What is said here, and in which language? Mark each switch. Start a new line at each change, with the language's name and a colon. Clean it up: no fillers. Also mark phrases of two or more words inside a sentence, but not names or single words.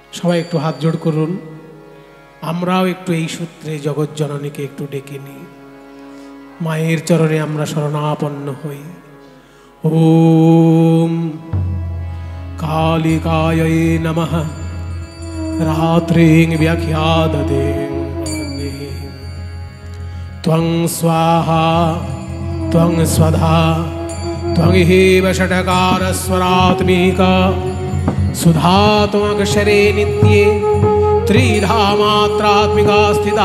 Bangla: সবাই একটু হাত জোড় করুন। আমরাও একটু এই সূত্রে জগৎ জননীকে একটু ডেকে নিই, মায়ের চরণে আমরা শরণাপন্ন হই।
Sanskrit: ওম কালিকায় নমঃ। রাত্রিং ব্যাখ্যাদতে ত্বং স্বাহা ত্বং স্বধা ত্বং হেব ষটকারস্বরাত্মিকা सुधा त्वमक्षरे नित्ये त्रिधा मात्रात्मिका स्थिता